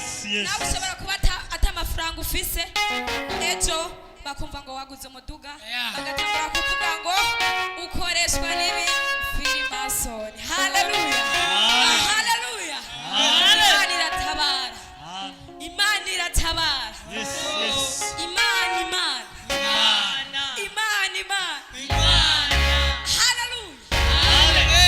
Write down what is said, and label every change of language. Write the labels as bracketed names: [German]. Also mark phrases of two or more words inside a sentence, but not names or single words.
[English] yes. [Rundi] nawe ushobora kuba ata amafaranga ufise ejo bakumva ngo waguze umuduga bagatangura kuvuga ngo ukoreshwa n'ibi filimasoni. Haleluya, haleluya. Imana iratabara, Imana iratabara, Imana, Imana, Imana, Imana. Haleluya.